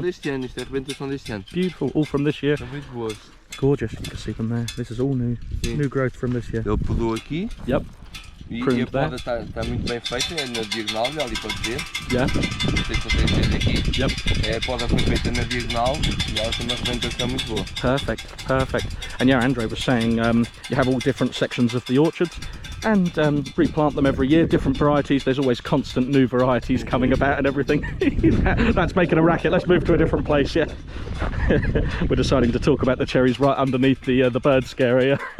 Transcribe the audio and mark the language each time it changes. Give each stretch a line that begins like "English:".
English: Beautiful, all from this year. Gorgeous. You can see them there. This is all new growth from this year. Yep.
Portuguese: E a poda está muito bem feita, é na diagonal, ali pode ver.
English: Yeah.
Portuguese: Não sei se vocês veem aqui.
English: Yep.
Portuguese: A poda foi feita na diagonal e ela tem uma fermentação muito boa.
English: Perfect. And yeah, Andre was saying you have all different sections of the orchards, and replant them every year, different varieties. There's always constant new varieties coming about and everything. That's making a racket. Let's move to a different place. Yeah. We're deciding to talk about the cherries right underneath the bird scare area.